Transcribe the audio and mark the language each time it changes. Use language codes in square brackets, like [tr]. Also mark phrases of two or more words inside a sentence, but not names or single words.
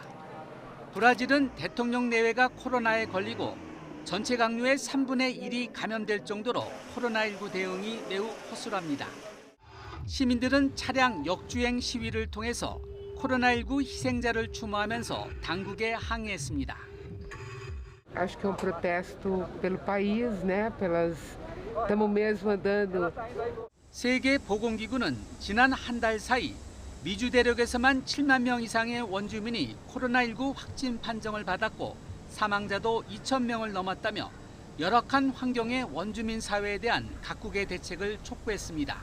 [ko] 브라질은 대통령 내외가 코로나에 걸리고 전체 강류의 3분의 1이 감염될 정도로 코로나19 대응이 매우 허술합니다. 시민들은 차량 역주행 시위를 통해서 코로나19 희생자를 추모하면서 당국에 항의했습니다. [pt] Acho que é protesto pelo país, né? Estamos mesmo andando. [ko] 세계보건기구는 지난 한 달 사이 미주 대륙에서만 7만 명 이상의 원주민이 코로나19 확진 판정을 받았고 사망자도 2,000명을 넘었다며 열악한 환경의 원주민 사회에 대한 각국의 대책을 촉구했습니다.